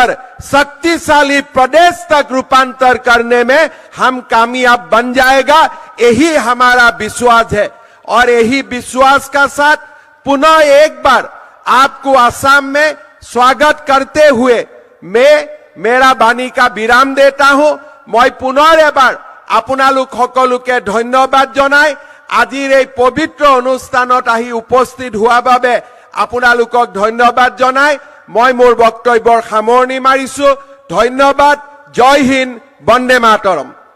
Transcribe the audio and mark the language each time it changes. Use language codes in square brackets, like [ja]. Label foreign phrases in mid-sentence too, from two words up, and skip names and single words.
[hi] शक्तिशाली प्रदेश तक रूपांतर करने में हम कामयाब बन जाएगा यही हमारा विश्वास है और यही विश्वास का साथ पुनः एक बार आपको असम में स्वागत करते हुए मैं मेरा बाणी का विराम देता हूं मैं पुनः एबार [as] আপোনালোক সকলোকে ধন্যবাদ জনাই আজিৰ এই পবিত্ৰ অনুষ্ঠানত আহি উপস্থিত হোৱা বাবে আপোনালোকক ধন্যবাদ জনাই মই মোৰ বক্তব্যৰ সামৰণি মাৰিছো ধন্যবাদ [hi] जय हिन्द [sa] वन्दे मातरम्